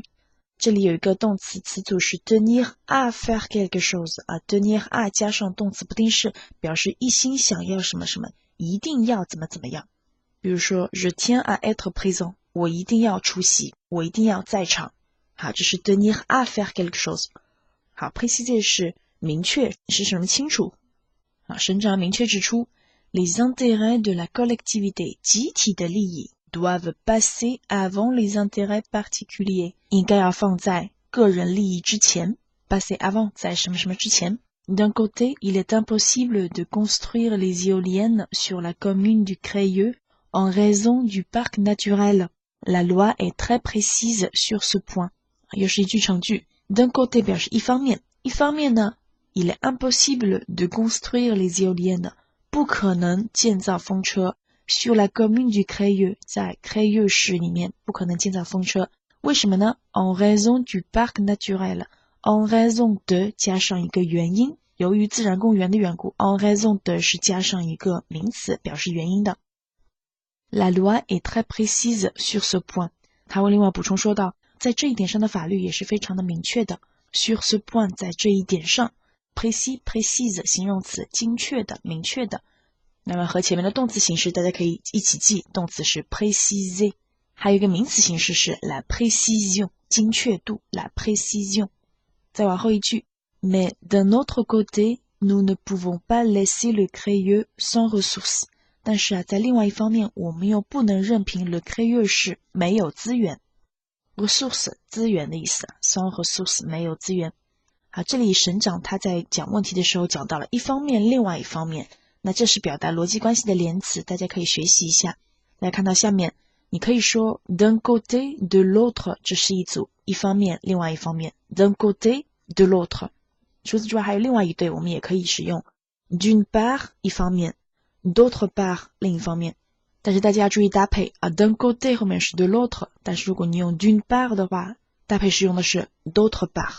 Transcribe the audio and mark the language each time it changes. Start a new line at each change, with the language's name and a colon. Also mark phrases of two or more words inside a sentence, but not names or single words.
Chinese: 这里有一个动词，词组是
French: tenir à faire quelque chose tenir à
Chinese: 加上动词不定式，表示一心想要什么什么，一定要怎么怎么样。比如说
French: je tiens à être présent
Chinese: 我一定要出席，我一定要在场。好，这是
French: tenir à faire quelque chose。
Chinese: 好 préciser 是明确，是什么清楚省长明确指出
French: les intérêts de la collectivité
Chinese: 集体的利益
French: doivent passer avant les intérêts particuliers
Chinese: 应该要放在个人利益之前
French: passer avant
Chinese: 在什么什么之前。
French: D'un côté, il est impossible de construire les éoliennes sur la commune du Crayeux en raison du parc naturel. La loi est très précise sur ce point.
Chinese: 又是一句成句
French: D'un côté
Chinese: 表示一方面，一方面呢
French: il est impossible de construire les éoliennes
Chinese: 不可能建造风车
French: Sur la commune du Crayeux
Chinese: 在 Crayeux 市里面不可能建造风车，为什么呢
French: En raison du parc naturel En raison de
Chinese: 加上一个原因，由于自然公园的缘故
French: En raison de
Chinese: 是加上一个名词表示原因的。
French: La loi est très précise sur ce point
Chinese: 他会另外补充说到，在这一点上的法律也是非常的明确的
French: Sur ce point
Chinese: 在这一点上
French: Précis précise
Chinese: 形容词，精确的，明确的。那么和前面的动词形式大家可以一起记，动词是 préciser 还有一个名词形式是
French: la précision
Chinese: 精确度
French: la précision。
Chinese: 再往后一句
French: Mais d'un autre côté nous ne pouvons pas laisser le crayeux sans ressources。
Chinese: 但是啊，在另外一方面我们又不能任凭 le crayeux 是没有资源， ressource 资源的意思，
French: sans ressources
Chinese: 没有资源。好，这里省长他在讲问题的时候讲到了一方面另外一方面，那这是表达逻辑关系的连词，大家可以学习一下。来看到下面，你可以说
French: d'un côté de l'autre，
Chinese: 这是一组，一方面另外一方面
French: d'un côté de l'autre。
Chinese: 除此之外还有另外一对，我们也可以使用
French: d'une part
Chinese: 一方面，
French: d'autre part
Chinese: 另一方面。但是大家要注意搭配啊
French: d'un côté
Chinese: 后面是
French: de l'autre，
Chinese: 但是如果你用
French: d'une part
Chinese: 的话，搭配使用的是
French: d'autre part。